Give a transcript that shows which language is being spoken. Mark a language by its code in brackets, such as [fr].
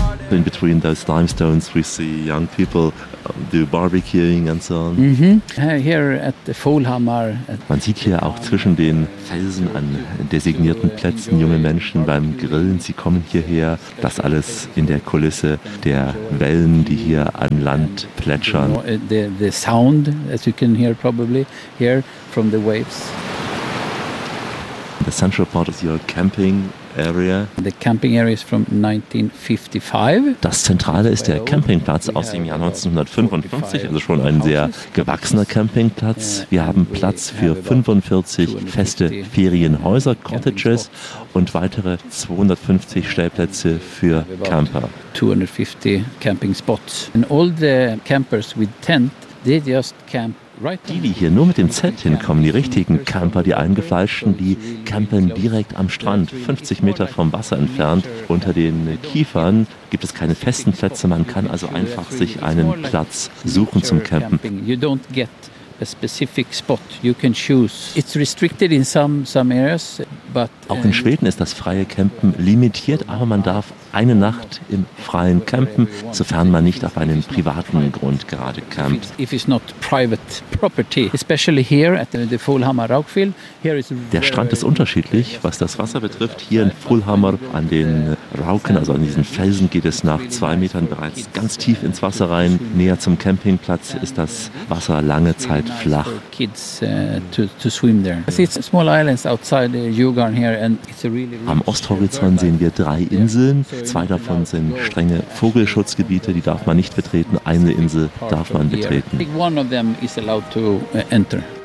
[en] In between those limestones, we see young people do barbecuing and so on. Mm-hmm. Here at the Fulhammer. [de] Man sieht hier auch zwischen den Felsen an designierten Plätzen junge Menschen beim Grillen. Sie kommen hierher. Das alles in der Kulisse der Wellen, die hier an Land plätschern. [en] The sound, as you can hear probably here from the waves. The central part of your camping. Area. The camping area is from 1955. [de] Das Zentrale ist der Campingplatz aus dem Jahr 1955, also schon ein sehr gewachsener Campingplatz. Wir haben Platz für 45 feste Ferienhäuser, Cottages, und weitere 250 Stellplätze für Camper. [en] 250 camping spots. And all the campers with tent, they just camp. [de] Die, die hier nur mit dem Zelt hinkommen, die richtigen Camper, die Eingefleischten, die campen direkt am Strand, 50 Meter vom Wasser entfernt. Unter den Kiefern gibt es keine festen Plätze, man kann also einfach sich einen Platz suchen zum Campen. [en] You don't get a specific spot, you can choose. It's restricted in some areas, but [de] auch in Schweden ist das freie Campen limitiert, aber man darf eine Nacht im Freien campen, sofern man nicht auf einem privaten Grund gerade campt. [en] If it's not private property, especially here at the Fulhammer Raukfjell, here is. [de] Der Strand ist unterschiedlich, was das Wasser betrifft. Hier in Fulhammer an den Rauken, also an diesen Felsen, geht es nach 2 Metern bereits ganz tief ins Wasser rein. Näher zum Campingplatz ist das Wasser lange Zeit flach. Am Osthorizont sehen wir 3 Inseln. 2 davon sind strenge Vogelschutzgebiete, die darf man nicht betreten. 1 Insel darf man betreten. [en] One of them is allowed to enter.